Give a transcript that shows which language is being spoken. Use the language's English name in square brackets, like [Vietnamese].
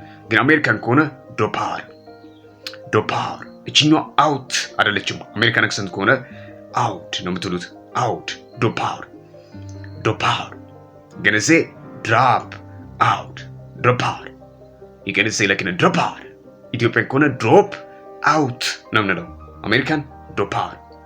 [Amharic] ግን አሜሪካን ከሆነ drop out. እቺኛው out አይደለችም። አሜሪካን አክሰንት ከሆነ out ነው የምትሉት። out drop out. [English] you're gonna say drop out. you're gonna say like in a drop out. [Amharic] ኢትዮጵያን ከሆነ drop out ነው የምንለው። አሜሪካን drop out.